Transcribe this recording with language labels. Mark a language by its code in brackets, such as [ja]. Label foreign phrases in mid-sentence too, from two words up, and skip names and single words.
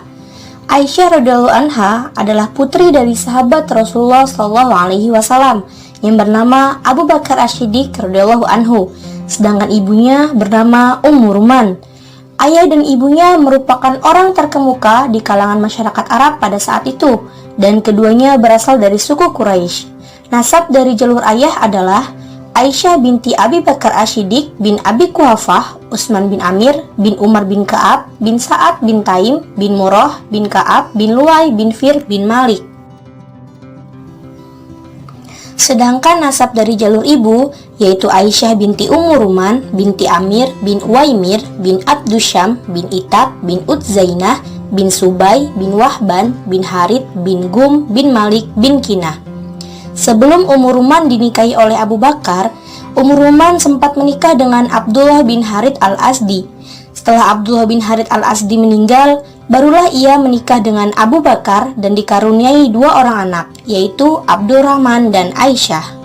[id] Aisyah [ar] رضي الله عنها [id] adalah putri dari sahabat Rasulullah SAW yang bernama Abu Bakar As-Siddiq [ar] رضي الله عنه, [id] sedangkan ibunya bernama Ummu Ruman. Ayah dan ibunya merupakan orang terkemuka di kalangan masyarakat Arab pada saat itu, dan keduanya berasal dari suku Quraisy. Nasab dari jalur ayah adalah Aisyah binti Abi Bakar As-Siddiq bin Abi Quhafah, Utsman bin Amir, bin Umar bin Ka'ab, bin Sa'ad bin Taim, bin Murrah, bin Ka'ab, bin Luay, bin Fir, bin Malik. Sedangkan nasab dari jalur ibu, yaitu Aisyah binti Ummu Ruman, binti Amir, bin Uwaimir, bin Abdusyam, bin Itab, bin Utzainah, bin Subay, bin Wahban, bin Harith, bin Gum, bin Malik, bin Kinah. Sebelum Ummu Ruman dinikahi oleh Abu Bakar, Ummu Ruman sempat menikah dengan Abdullah bin Harith al-Azdi. Setelah Abdullah bin Harith al-Azdi meninggal, barulah ia menikah dengan Abu Bakar dan dikaruniai dua orang anak, yaitu Abdurrahman dan Aisyah.